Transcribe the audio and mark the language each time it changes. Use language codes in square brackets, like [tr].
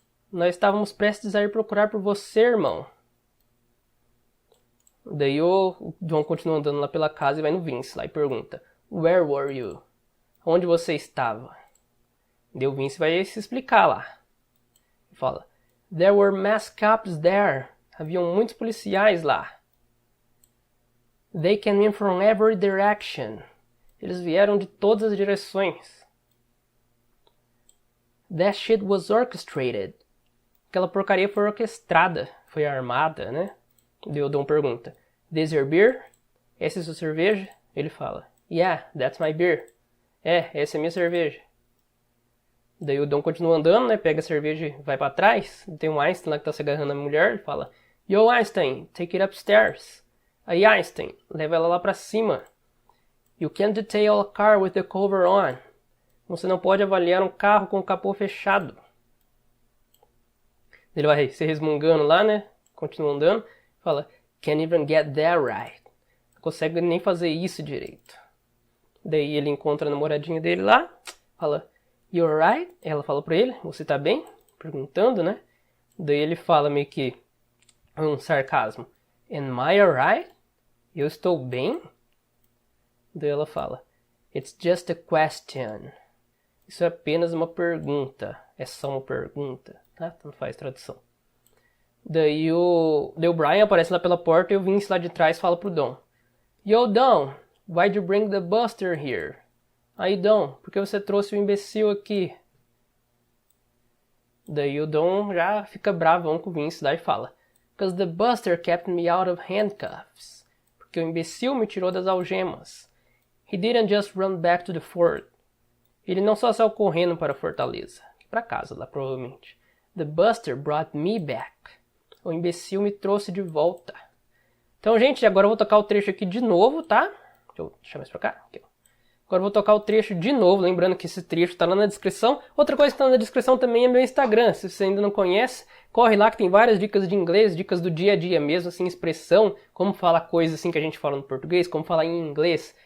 [pt] Nós estávamos prestes a ir procurar por você, irmão. Daí o John continua andando lá pela casa e vai no Vince lá e pergunta: [en] Where were you? [pt] Onde você estava? Daí o Vince vai se explicar lá. Ele fala: [en] There were masked cops there. [pt] Haviam muitos policiais lá. [en] They came in from every direction. [pt] Eles vieram de todas as direções. [en] That shit was orchestrated. [pt] Aquela porcaria foi orquestrada, foi armada, né? Daí o Dom pergunta: [en] This your beer? [pt] Essa é sua cerveja? Ele fala: [en] Yeah, that's my beer. [pt] Essa é minha cerveja. Daí o Dom continua andando, né? Pega a cerveja e vai pra trás. Tem um Einstein lá que tá se agarrando a mulher. Ele fala: [en] Yo, Einstein, take it upstairs. [pt] Aí, Einstein, leva ela lá pra cima. [en] You can't detail a car with the cover on. [pt] Você não pode avaliar um carro com o capô fechado. Ele vai se resmungando lá, né? Continua andando. Fala: [en] Can't even get that right. [pt] Não consegue nem fazer isso direito. Daí ele encontra a namoradinha dele lá. Fala: [en] You alright? [pt] Ela fala pra ele: Você tá bem? Perguntando, né? Daí ele fala meio que um sarcasmo: [en] Am I alright? [pt] Eu estou bem? Daí ela fala: [en] It's just a question. [pt] Isso é apenas uma pergunta. É só uma pergunta. Tá? Não faz tradução. Daí o Brian aparece lá pela porta e o Vince lá de trás fala pro Dom: [en] Yo, Dom, why'd you bring the Buster here? [pt] Aí, Dom, por que você trouxe o imbecil aqui? Daí o Dom já fica bravão com o Vince lá e fala: [en] Because the Buster kept me out of handcuffs. [pt] Porque o imbecil me tirou das algemas. [en] He didn't just run back to the fort. [pt] Ele não só saiu correndo para a fortaleza. Para casa lá, provavelmente. [en] The Buster brought me back. [pt] O imbecil me trouxe de volta. Então, gente, agora eu vou tocar o trecho aqui de novo, tá? Deixa eu deixar mais pra cá. Aqui, ó. Agora eu vou tocar o trecho de novo, lembrando que esse trecho tá lá na descrição. Outra coisa que tá na descrição também é meu Instagram. Se você ainda não conhece, corre lá que tem várias dicas de inglês, dicas do dia a dia mesmo, assim, expressão, como falar coisas assim que a gente fala no português, como falar em inglês.